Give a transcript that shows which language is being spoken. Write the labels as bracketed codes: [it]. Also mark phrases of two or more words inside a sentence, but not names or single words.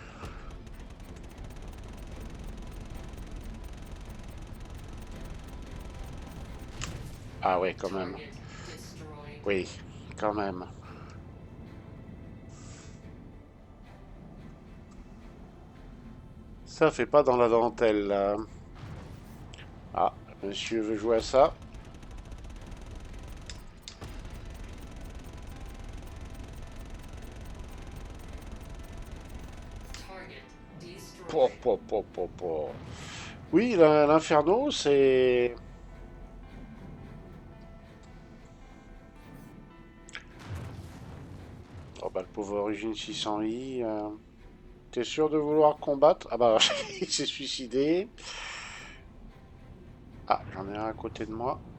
[fr] Ah ouais, quand même. [en] Target destroyed. [fr] Oui, quand même. Ça fait pas dans la dentelle, là. Ah, monsieur veut jouer à ça. [en] Target Po, destroyed. po, po, po, po. [fr] Oui, l'inferno, c'est... Oh bah, le pauvre Origine 600i. T'es sûr de vouloir combattre? Ah bah, il s'est suicidé. Ah, j'en ai un à côté de moi.